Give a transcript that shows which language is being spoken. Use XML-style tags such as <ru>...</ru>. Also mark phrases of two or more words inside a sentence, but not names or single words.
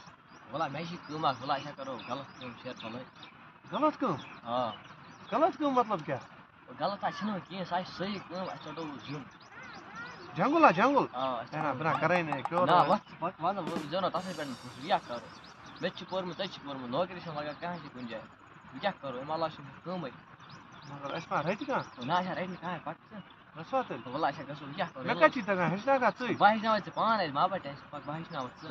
<ks>وَلہ مےٚ چھِ کٲم اَکھ وَلہ أسۍ کَرو غلط کٲم شیر پَلٲے غلط کٲم آ غلط کٲم مطلب کیٛاہ غلط حظ چھِنہٕ وۄنۍ کینٛہہ سۄ چھِ صحیح کٲم اَسہِ ژَٹو زیُن</ks> <ur>جنگل جنگل بنا کرے نہیں کیوں</ur> <ks>نہ وَتھ وَنہٕ بہٕ زینو تَتھٕے پٮ۪ٹھ پونٛسہٕ وۄنۍ کیٛاہ کَرو مےٚ تہِ چھِ پوٚرمُت ژےٚ تہِ چھِ پوٚرمُت نوکری چھَنہٕ لگان کٕہۭنۍ تہِ کُنہِ جایہِ وۄنۍ کیٛاہ کَرو اَمہِ علاوٕ چھِنہٕ کٲمٕے مگر اَسہِ ما رَٹہِ کانٛہہ نہ اَسہِ رَٹہِ نہٕ کٕہۭنۍ پَتہٕ ژٕ گژھوا تیٚلہِ وَلہ اَسہِ گژھو وۄنۍ کیٛاہ کَرو مےٚ کَتہِ چھِ تگان ہیٚچھناوکھا ژٕے بہٕ ہیٚچھناوَے ژٕ پانہٕ اَسہِ ما بَڑِ ٹٮ۪نشَن پَتہٕ بہٕ ہیٚچھناوَتھ ژٕ</ks>